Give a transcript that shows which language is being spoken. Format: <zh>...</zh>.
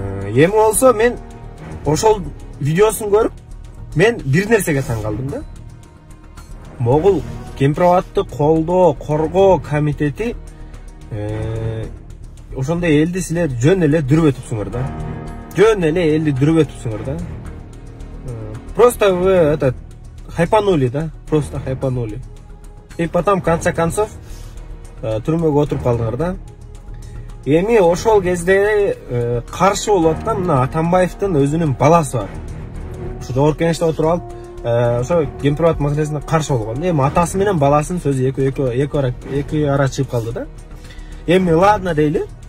<ky>Эми болсо мен ошол видеосун көрүп, мен бир нерсеге таң калдым да. Могул Гемпроводду колдоо, коргоо комитети ошондой элди силер жөн эле дүрүп өтүпсүңөр да. Жөн эле элди дүрүп өтүпсүңөр да.</ky> <ru>Просто вы это хайпанули, да, просто хайпанули. И потом в конце концов</ru> <ky>түрмөгө отуруп калдыңар да. Эми ошол кезде каршы болуп аткан мына Атамбаевдин өзүнүн баласы бар. Ушу Жогорку Кеңеште отуруп алып, ошо Гемпровод маселесине каршы болгон. Эми атасы менен баласынын сөзү эки ара чыгып калды да. Эми ладно дейли.</ky>